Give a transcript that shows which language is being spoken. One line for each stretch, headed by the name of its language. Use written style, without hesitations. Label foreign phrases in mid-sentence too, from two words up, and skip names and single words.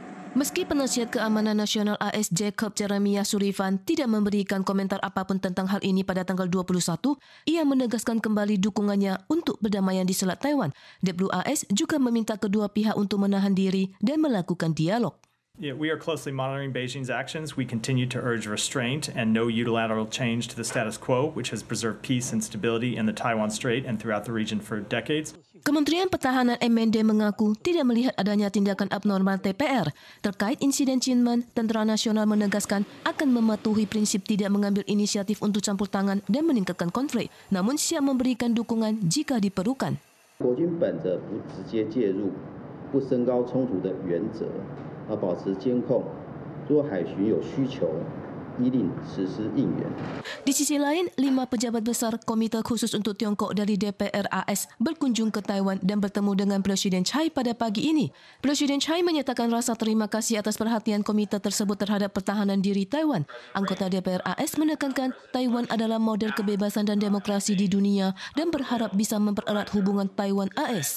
Indonesian: Meski penasihat keamanan nasional AS Jacob Jeremiah Sullivan tidak memberikan komentar apapun tentang hal ini pada tanggal 21, ia menegaskan kembali dukungannya untuk perdamaian di Selat Taiwan. WAS juga meminta kedua pihak untuk menahan diri dan melakukan dialog.
English: Yeah, we are closely monitoring Beijing's actions. We continue to urge restraint and no unilateral change to the status quo, which has preserved peace and stability in the Taiwan Strait and throughout the region for decades.
Indonesian: Kementerian Pertahanan MND mengaku tidak melihat adanya tindakan abnormal TPR. Terkait insiden Kinmen, Tentara Nasional menegaskan akan mematuhi prinsip tidak mengambil inisiatif untuk campur tangan dan meningkatkan konflik, namun siap memberikan dukungan jika diperlukan.
Chinese: 国军本着不直接介入、不升高冲突的原则，保持监控。若海巡有需求，依令实施应援。
Indonesian: Di sisi lain, 5 pejabat besar Komite Khusus untuk Tiongkok dari DPR AS berkunjung ke Taiwan dan bertemu dengan Presiden Tsai pada pagi ini. Presiden Tsai menyatakan rasa terima kasih atas perhatian komite tersebut terhadap pertahanan diri Taiwan. Anggota DPR AS menekankan Taiwan adalah model kebebasan dan demokrasi di dunia dan berharap bisa mempererat hubungan Taiwan-AS.